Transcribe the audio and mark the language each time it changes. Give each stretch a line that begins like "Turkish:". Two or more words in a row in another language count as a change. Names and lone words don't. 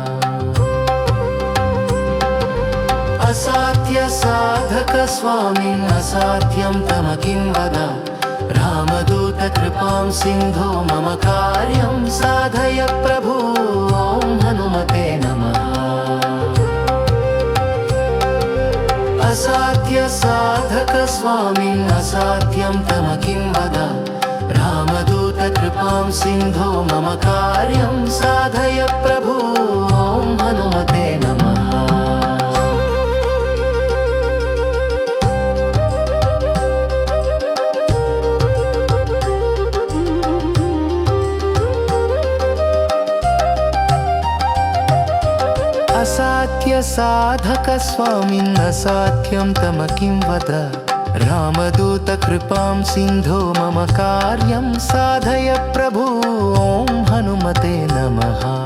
Sanskrit: అసాధ్య సాధక స్వామిన్ అసాధ్యం తమ కిం వద రామదూత కృపాం సింధో మమ కార్యం సాధయ ప్రభు ఓం హనుమతే నమః. असाध्य साधक स्वामिन् असाध्यं तम किं वद रामदूत कृपां सिन्धो मम कार्यं साधय प्रभु ॐ हनुमते नमः असाध्य साधक स्वामिन् असाध्यं तम किं वद रामदूत कृपां सिन्धो मम कार्यं साधय प्रभु ॐ हनुमते नमः